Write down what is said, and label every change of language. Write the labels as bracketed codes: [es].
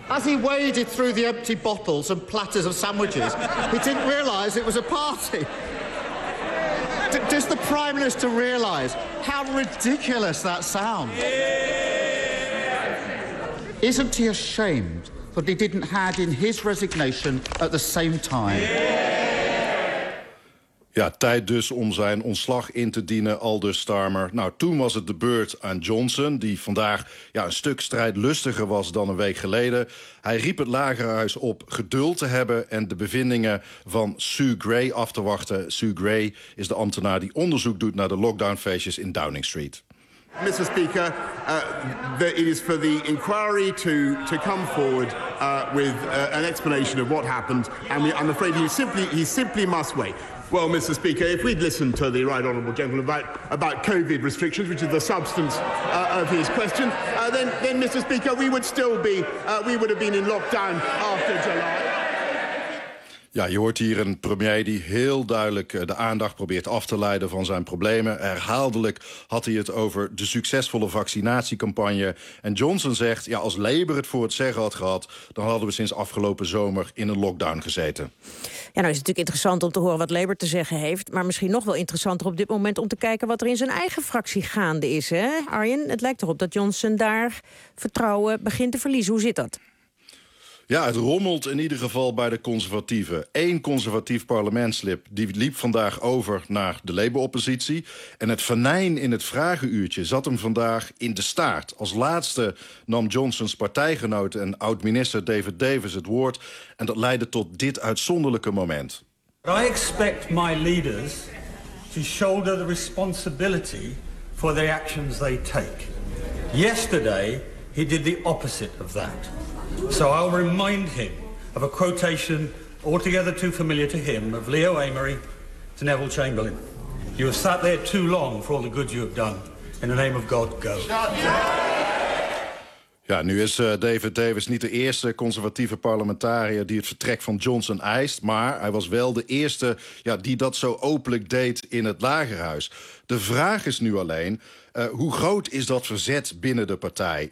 [en] As he waded through the empty bottles and platters of sandwiches, he didn't realize it was a party. Does the Prime Minister realise how ridiculous that sounds? Yeah. Isn't he ashamed that he didn't hand in his resignation at the same time? Yeah. [nl] Ja, tijd dus om zijn ontslag in te dienen, aldus Starmer. Nou, toen was het de beurt aan Johnson, die vandaag, ja, een stuk strijdlustiger was dan een week geleden. Hij riep het Lagerhuis op geduld te hebben en de bevindingen van Sue Gray af te wachten. Sue Gray is de ambtenaar die onderzoek doet naar de lockdownfeestjes in Downing Street. [en] Mr. Speaker, it is for the inquiry to come forward with an explanation of what happened. And I'm afraid he simply must wait. Well, Mr. Speaker, if we'd listened to the Right Honourable Gentleman about COVID restrictions, which is the substance of his question, then Mr. Speaker, we would still be, we would have been in lockdown after July. [nl] Ja, je hoort hier een premier die heel duidelijk de aandacht probeert af te leiden van zijn problemen. Herhaaldelijk had hij het over de succesvolle vaccinatiecampagne. En Johnson zegt, ja, als Labour het voor het zeggen had gehad, dan hadden we sinds afgelopen zomer in een lockdown gezeten. Ja, nou is het natuurlijk interessant om te horen wat Labour te zeggen heeft. Maar misschien nog wel interessanter op dit moment om te kijken wat er in zijn eigen fractie gaande is. Hè? Arjen, het lijkt erop dat Johnson daar vertrouwen begint te verliezen. Hoe zit dat? Ja, het rommelt in ieder geval bij de conservatieven. Eén conservatief parlementslid die liep vandaag over naar de Labour-oppositie. En het venijn in het vragenuurtje zat hem vandaag in de staart. Als laatste nam Johnsons partijgenoot en oud-minister David Davis het woord. En dat leidde tot dit uitzonderlijke moment. [en] I expect my leaders to shoulder the responsibility for the actions they take. Yesterday he did the opposite of that. So I'll remind him of a quotation altogether too familiar to him of Leo Amery to Neville Chamberlain. You have sat there too long for all the good you have done. In the name of God, go. [nl] Ja, nu is David Davis niet de eerste conservatieve parlementariër die het vertrek van Johnson eist, maar hij was wel de eerste die dat zo openlijk deed in het Lagerhuis. De vraag is nu alleen, hoe groot is dat verzet binnen de partij?